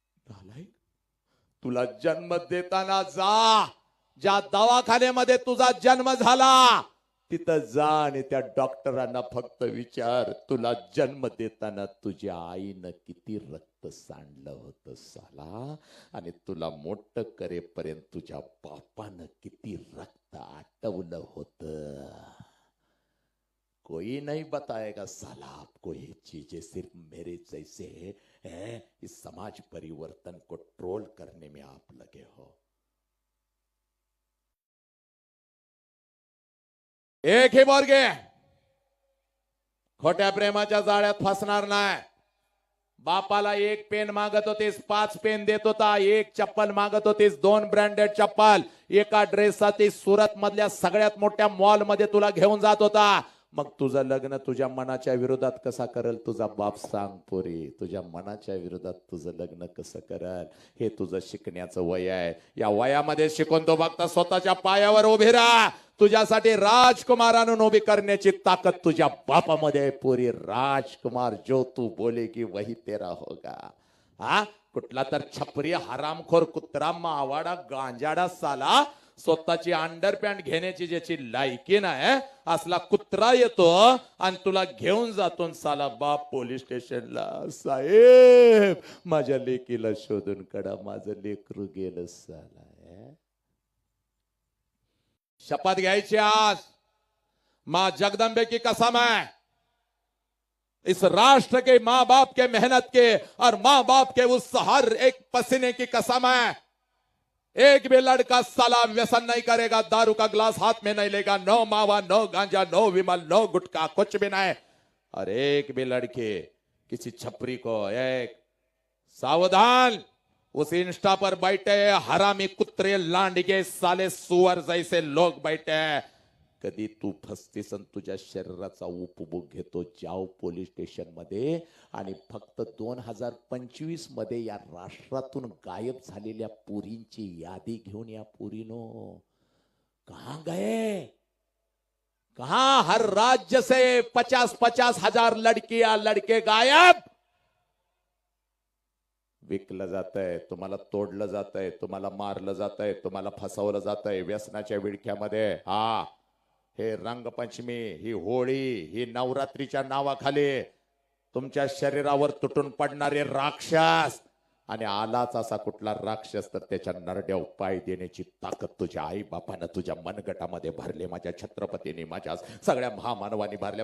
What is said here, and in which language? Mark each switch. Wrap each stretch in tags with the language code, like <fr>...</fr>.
<mr>नालायक, तुला जन्म देताना ज्या दवाखान्यामध्ये तुझा जन्म झाला तिथं जा आणि त्या डॉक्टरांना फक्त विचार, तुला जन्म देताना तुझ्या आईनं किती रक्त सांडलं होतं साला, आणि तुला मोठं करेपर्यंत तुझ्या बापानं किती रक्त आटवलं होतं.</mr> <hi>कोई नहीं बताएगा साला आपको ये चीजें, सिर्फ मेरे जैसे हैं इस समाज परिवर्तन को ट्रोल करने में आप लगे हो.</hi> <mr>एक ही पोरगे खोट्या प्रेमाच्या जाळ्यात फसणार नाही. बापाला 1 पेन मागत होतेस, 5 पेन देत होता. 1 चप्पल मागत होतेस, 2 ब्रँडेड चप्पल. एका ड्रेससाठी सुरत मधल्या सगळ्यात मोठ्या मॉल मध्ये तुला घेऊन जात होता. मग तुझं लग्न तुझ्या मनाच्या विरोधात कसा करेल तुझा बाप सांग पोरी? तुझ्या मनाच्या विरोधात तुझं लग्न कसं करेल? हे तुझं शिकण्याचं वय आहे. या वयामध्ये शिकून तो बघता स्वतःच्या पायावर उभे राहा. तुझ्यासाठी राजकुमारांना उभी करण्याची ताकद तुझ्या बापामध्ये आहे पोरी.</mr> <hi>राजकुमार जो तू बोलेगी वही तेरा होगा.</hi> <mr>हा कुठला तर छपरी हरामखोर कुत्रा मावाडा गांजाडा साला स्वतःची अंडरपॅन्ट घेण्याची ज्याची लायकी नाही असला कुत्रा येतो आणि तुला घेऊन जातो साला बाप पोलीस स्टेशनला. साहेब माझ्या लेकीला शोधून काढा, माझं लेकरू गेलं साला. शपथ घ्यायची आज,</mr> <hi>मां जगदंबे की कसम है, इस राष्ट्र के माँ बाप के मेहनत के और माँ बाप के उस हर एक पसीने की कसम है, एक भी लड़का साला व्यसन नहीं करेगा, दारू का ग्लास हाथ में नहीं लेगा, नो मावा, नो गांजा, नो विमल, नो गुटखा, कुछ भी नहीं. और एक भी लड़के किसी छपरी को एक सावधान, उस इंस्टा पर बैठे हरामी</hi> <mr>कुत्रे लांडगे</mr> <hi>साले सुअर जैसे लोग बैठे हैं.</hi> <mr>कधी तू फसतेस आणि तुझ्या शरीराचा उपभोग घेतो,</mr> <hi>जाओ</hi> <mr>पोलीस स्टेशन मध्ये आणि फक्त 2025 मध्ये या राष्ट्रातून गायब झालेल्या पोरींची यादी घेऊन या. पोरीनो</mr> <hi>कहां गए? कहां? हर राज्य से 50-50 हजार लड़कियां लड़के गायब.</hi> <mr>विकलं जातंय, तुम्हाला तोडलं जातंय, तुम्हाला मारलं जातंय, तुम्हाला फसवलं जातंय व्यसनाच्या विळख्यामध्ये. हा हे रंगपंचमी, ही होळी, ही नवरात्रीच्या नावाखाली तुमच्या शरीरावर तुटून पडणारे राक्षस, आणि आलाच असा कुठला राक्षस तर त्याच्या नरड्यावर पाय देण्याची ताकद तुझ्या आई बापानं तुझ्या मनगटामध्ये भरले, माझ्या छत्रपतींनी, माझ्या सगळ्या महामानवांनी भरले.</mr>